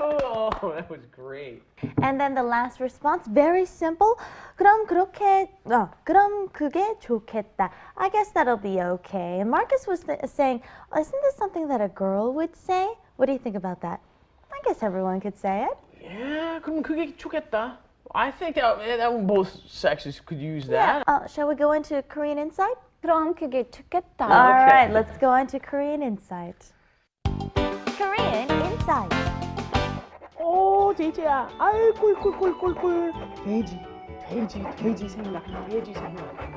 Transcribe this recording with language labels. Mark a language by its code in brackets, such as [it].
[en] Oh, that was great. And then the last response, very simple. [ko] 그럼 그게 좋겠다. [en] I guess that'll be okay. And Marcus was saying, isn't this something that a girl would say? What do you think about that? I guess everyone could say it. [ko] Yeah, 그럼 그게 좋겠다. [en] I think that both sexes could use that. Shall we go into Korean Insight? [ko] 그럼 그게 좋겠다. [en] All right, let's go on to Korean Insight. Korean Insight. [ko] 오, 돼지야. 아이고, 꿀꿀꿀꿀꿀. 돼지 생각.